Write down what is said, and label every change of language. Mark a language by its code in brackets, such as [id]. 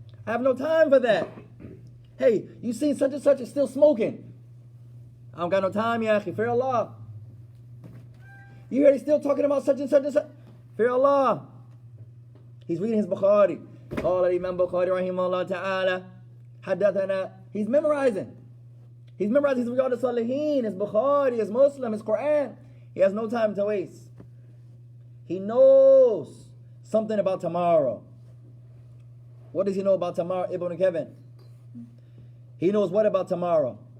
[en] I have no time for that. Hey, you seen such and such is still smoking. I don't got no time, ya akhi, fear Allah. You hear he's still talking about such and such and such. Fear Allah. He's reading his Bukhari. [ar] قال الإمام Bukhari رحمه الله تعالى حدثنا. [en] He's memorizing. He's memorizing his Riyadh al-Salihin, his Bukhari, his Muslim, his Quran. He has no time to waste. He knows something about tomorrow. What does he know about tomorrow, Ibn Kevin? He knows what about tomorrow?